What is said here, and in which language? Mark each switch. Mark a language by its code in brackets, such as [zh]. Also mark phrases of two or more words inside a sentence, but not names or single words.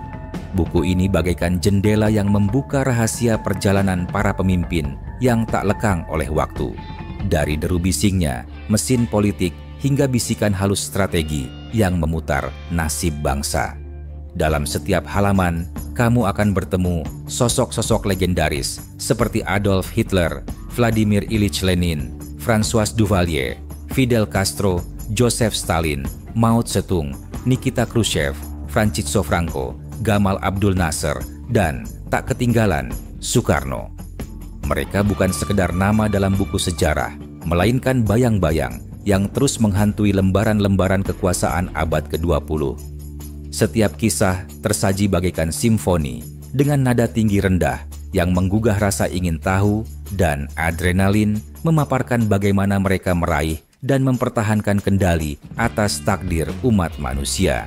[id] Buku ini bagaikan jendela yang membuka rahasia perjalanan para pemimpin yang tak lekang oleh waktu. Dari deru bisingnya, mesin politik, hingga bisikan halus strategi yang memutar nasib bangsa. Dalam setiap halaman, kamu akan bertemu sosok-sosok legendaris seperti Adolf Hitler, Vladimir Ilyich Lenin, François Duvalier, Fidel Castro, Joseph Stalin, Mao Zedong, Nikita Khrushchev, Francisco Franco, Gamal Abdul Nasser, dan tak ketinggalan Soekarno. Mereka bukan sekedar nama dalam buku sejarah, melainkan bayang-bayang yang terus menghantui lembaran-lembaran kekuasaan abad ke-20. Setiap kisah tersaji bagaikan simfoni dengan nada tinggi rendah yang menggugah rasa ingin tahu dan adrenalin memaparkan bagaimana mereka meraih dan mempertahankan kendali atas takdir umat manusia.